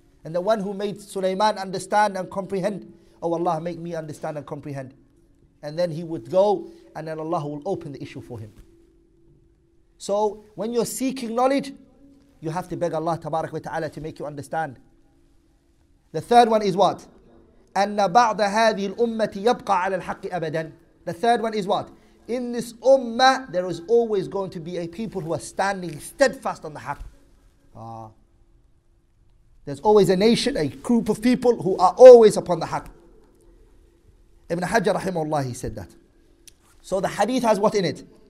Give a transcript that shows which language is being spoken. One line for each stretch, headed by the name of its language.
English: And the one who made Sulaiman understand and comprehend, oh Allah, make me understand and comprehend. And then he would go and then Allah will open the issue for him. So when you're seeking knowledge, you have to beg Allah tabarak wa ta'ala to make you understand. The third one is what?
Arabic: أن بعض هذه الأمة يبقى على الحق أبدا.
English: The third one is what? In this ummah, there is always going to be a people who are standing steadfast on the haqq. There's always a nation, a group of people who are always upon the haqq. Ibn Hajar rahimahullah, he said that. So the hadith has what in it?